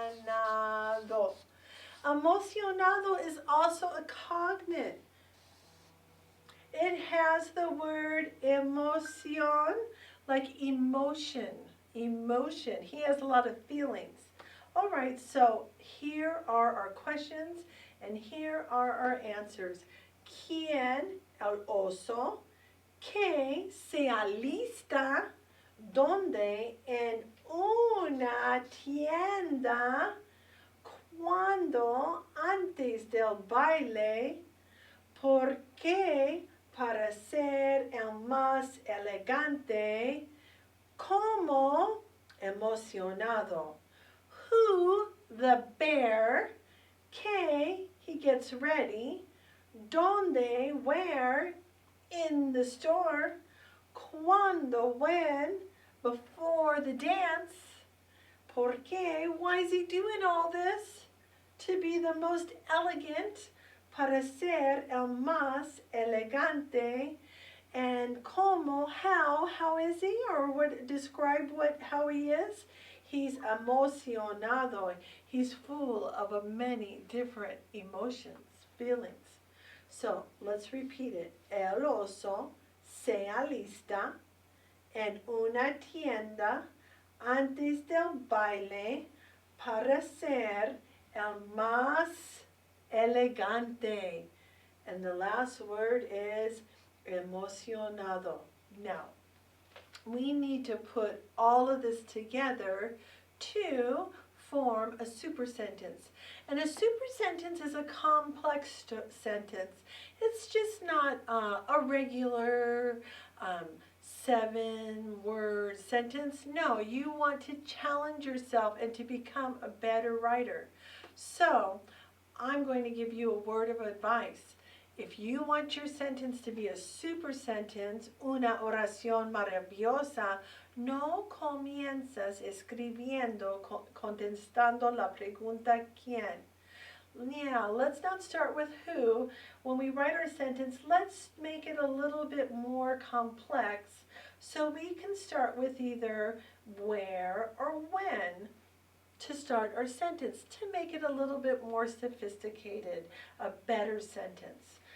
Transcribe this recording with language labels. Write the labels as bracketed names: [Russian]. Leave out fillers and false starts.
[English] Emocionado. Emocionado is also a cognate. It has the word emoción, like emotion, emotion. He has a lot of feelings. All right, so here are our questions and here are our answers. [Spanish] ¿Quién, el oso, que se alista, donde, en una tienda, cuando, antes del baile, por qué, para ser el más elegante, como, emocionado. [English] Who, the bear, que, he gets ready, donde, where, in the store, cuando, when, before the dance, por qué, why is he doing all this? To be the most elegant, [Spanish] para ser el más elegante, [English] and como, how is he, or what, describe how he is? He's emocionado, he's full of many different emotions, feelings. So let's repeat it. [Spanish] El oso se alista en una tienda antes del baile para ser el más elegante. [English] And the last word is emocionado. Now, we need to put all of this together to form a super sentence. And a super sentence is a complex sentence. It's just not a regular 7-word sentence. No, you want to challenge yourself and to become a better writer. So, I'm going to give you a word of advice. If you want your sentence to be a super sentence, [Spanish] una oración maravillosa, no comienzas escribiendo, contestando la pregunta ¿quién? [English] Yeah, let's not start with who. When we write our sentence, let's make it a little bit more complex. So we can start with either where or when to start our sentence to make it a little bit more sophisticated, a better sentence.